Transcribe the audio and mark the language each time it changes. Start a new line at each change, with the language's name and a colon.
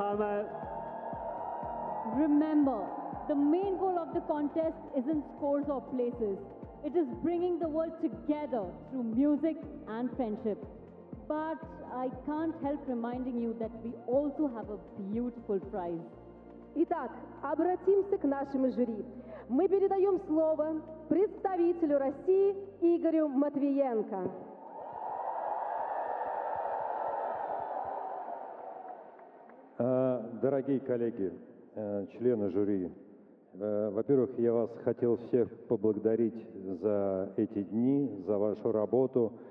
Chinese: 我们所有大家请记住的是，最重要的不是分数，也不是名次，而是我们在这里相守的瞬间，将所有的音乐让彼此相通。我们每一个人都是胜者，也将友谊之船紧紧相连。感谢他们。
English: Remember, the main goal of the contest isn't scores or places. It is bringing the world together through music and friendship. But I can't help reminding you that we also have a beautiful prize.
Russian: Итак, обратимся к нашему жюри. Мы передаем слово представителю России Игорю Матвиенко. Дорогие коллеги, члены жюри, во-первых, я вас хотел всех поблагодарить за эти дни, за вашу работу.